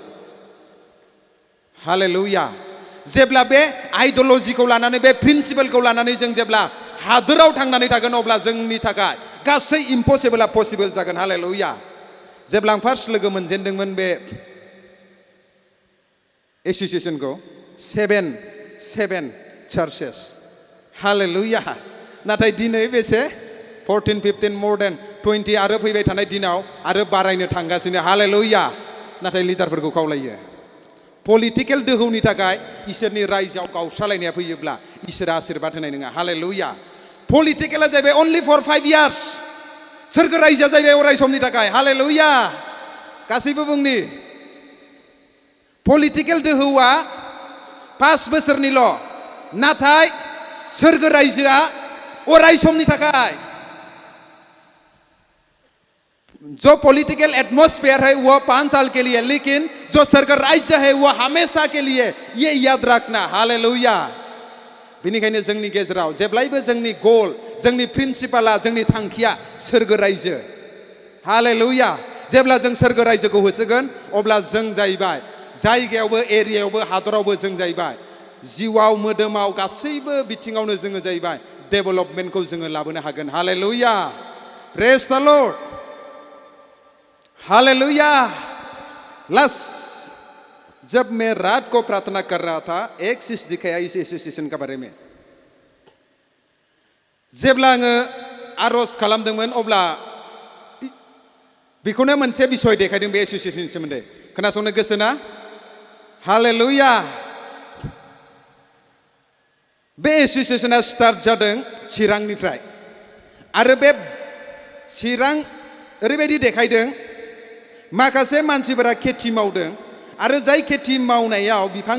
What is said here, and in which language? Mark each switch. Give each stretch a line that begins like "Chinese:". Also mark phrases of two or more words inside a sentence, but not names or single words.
Bodo: हालेलुया जेब्ला बे आइडियोलॉजीखौ लानानै बे प्रिन्सिपलखौ लानानै जों जेब्ला हादोराव थांनानै थागोन अब्ला जोंनि थाखाय गासै इम्पसिबलआ पसिबल जागोन हालेलुया जेब्ला आं फार्स्ट लोगो मोनजेनदोंमोन बे एसोसिएशनखौ
English: seven churches
Bodo: हालेलुया नाथाय दिनै बेसे 14-15
English: more than 20
Bodo: आरो फैबाय थानाय दिनाव आरो बारायनो थांगासिनो हालेलुया नाथाय लिडारफोरखौ खावलायो पलिटिकेल दोहौनि थाखाय इसोरनि रायजोआव गावस्रालायनाया फैयोब्ला इसोरा आशीर्बाद होनाय नङा हालेलुया पलिटिकेला जाहैबाय
English: only for 5 years
Bodo: सोरगो रायजोआ जाहैबाय अराय समनि थाखाय हालेलुया गासैबो बुंनि पलिटिकेल दोहौआ 5 बोसोरनिल' नाथाय सोरगो रायजोआ अराय समनि थाखाय
Hindi: जो
English: political atmosphere
Hindi: है वो 5 साल के लिए लेकिन जो सरकार राज्य है वो हमेशा के लिए ये याद रखना
Bodo: हालेलुया बेनिखायनो जोंनि गेजेराव जेब्लायबो जोंनि गोल जोंनि प्रिन्सिपाला जोंनि थांखिया सोरगो रायजो हालेलुया जेब्ला जों सोरगो रायजोखौ होसोगोन अब्ला जों जाहैबाय जायगायावबो एरियायावबो हादरावबो जों जाहैबाय जिउआव मोदोमाव गासैबो बिथिङावनो जोङो जाहैबाय डेभेलपमेन्टखौ जोङो लाबोनो हागोन हालेलुया
English: Praise the Lord
Hindi: हालेलुया लास्ट जब मैं रात को प्रार्थना कर रहा था एक चीज दिखाया इस एसोसिएशन का बारे में
Bodo: जेब्ला आङो आर'ज खालामदोंमोन अब्ला बेखौनो मोनसे बिसय देखायदों बे एसोसिएशननि सोमोन्दै खोनासंनो गोसो ना हालेलुया बे एसोसिएशना स्टार्ट जादों चिरांनिफ्राय आरो बे चिरां ओरैबायदि देखायदों माखासे मानसिफोरा खेथि मावदों आरो जाय खेथि मावनायाव बिफां